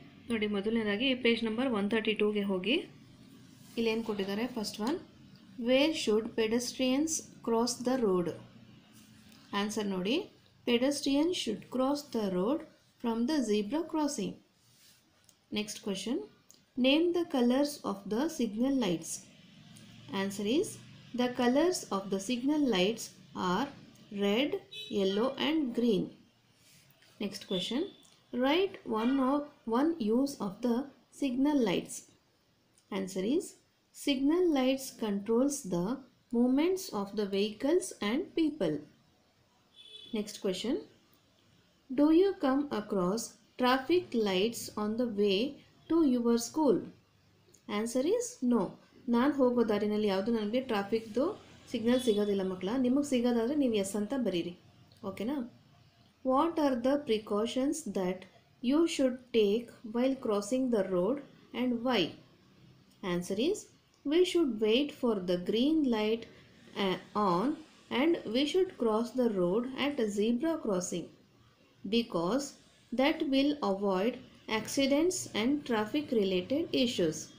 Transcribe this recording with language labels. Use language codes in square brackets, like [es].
[kn] ನೋಡಿ, ಮೊದಲನೇದಾಗಿ page number 132ಗೆ ಹೋಗಿ ಇಲ್ಲಿ ಏನು ಕೊಟ್ಟಿದ್ದಾರೆ. [en] First one, where should pedestrians cross the road? [kn] Answer ನೋಡಿ, [en] Pedestrian should cross the road from the zebra crossing. Next question, name the colors of the signal lights. Answer is, the colors of the signal lights are red, yellow and green. Next question, write one use of the signal lights. Answer is, signal lights controls the movements of the vehicles and people. Next question, do you come across traffic lights on the way to your school? Answer is no. [kn] ನಾನು ಹೋಗೋ ದಾರಿನಲ್ಲಿ ಯಾವುದು ನನಗೆ ಟ್ರಾಫಿಕ್ದು signal ಸಿಗೋದಿಲ್ಲ ಮಕ್ಕಳ. ನಿಮಗೆ ಸಿಗೋದಾದರೆ ನೀವು S ಅಂತ ಬರೀರಿ, ಓಕೆನಾ? [en] What are the precautions that you should take while crossing the road and why? Answer is, we should wait for the green light on and we should cross the road at a zebra crossing because that will avoid accidents and traffic related issues.